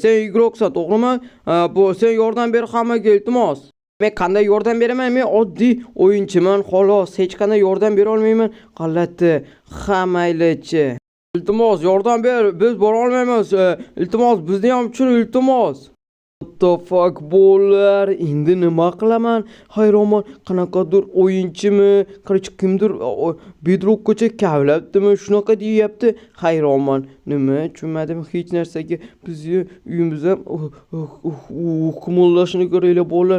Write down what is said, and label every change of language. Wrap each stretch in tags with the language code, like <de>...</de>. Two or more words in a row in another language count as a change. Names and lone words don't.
<uz>Sen igroksan, to'g'rimi? Bu sen yordam ber hammaga, iltimos. Men qanday yordam beraman? Men oddiy o'yinchiman, xolos. Hech qanday yordam bera olmayman. G'alati, hamaylichi. Iltimos, yordam ber. Biz bora olmaymiz. Iltimos, bizni ham tushir, iltimos.</uz> <en>What the fuck</en> <uz>bo'lar? Endi nima qilaman? Hayronman, qanaqadir o'yinchimi? Qarichi kimdir bedrockgacha kavlabdimi? Shunaqa deyapti. Hayronman. Nima? Tushunmadim hech narsaga. Bizni uyimiz ham hukmlashini ko'raylar bo'lar.</uz>